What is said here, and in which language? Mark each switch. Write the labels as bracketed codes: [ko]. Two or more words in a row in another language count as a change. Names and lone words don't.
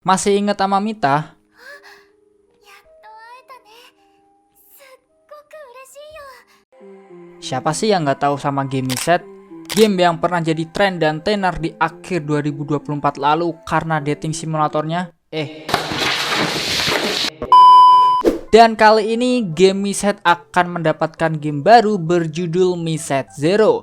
[id] Masih inget sama Mita? [ja] やっと会えたね。すっごく嬉しいよ。 [id] Siapa sih yang nggak tahu sama game Miset? Game yang pernah jadi tren dan tenar di akhir 2024 lalu karena dating simulatornya. Dan kali ini game Miset akan mendapatkan game baru berjudul Miset Zero.